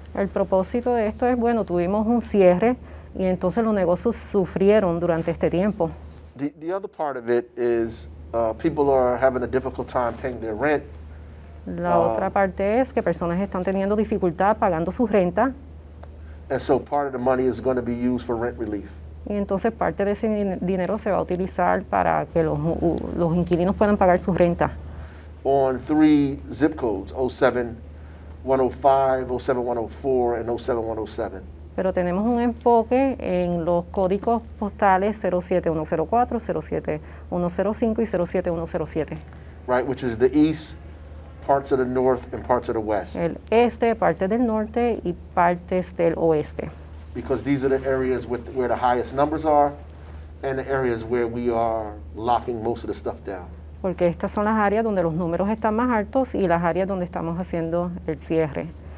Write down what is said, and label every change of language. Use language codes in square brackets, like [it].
[es] El propósito de esto es, bueno, tuvimos un cierre y entonces los negocios sufrieron durante este tiempo. [en] The other part of it is people are having a difficult time paying their rent. [es] La otra parte es que personas están teniendo dificultad pagando su renta [en] And so part of the money is going to be used for rent relief. [es] y entonces parte de ese dinero se va a utilizar para que los inquilinos puedan pagar su renta. [en] On 3 zip codes, 07105, 07104, and 07107. [es] Pero tenemos un enfoque en los códigos postales 07104, 07105 y 07107. [en] Right, which is the east, parts of the north, and parts of the west. [es] El este, parte del norte y partes del oeste. [en] Because these are the areas where the highest numbers are and the areas where we are locking most of the stuff down. [es] Porque estas son las áreas donde los números están más altos y las áreas donde estamos haciendo el cierre.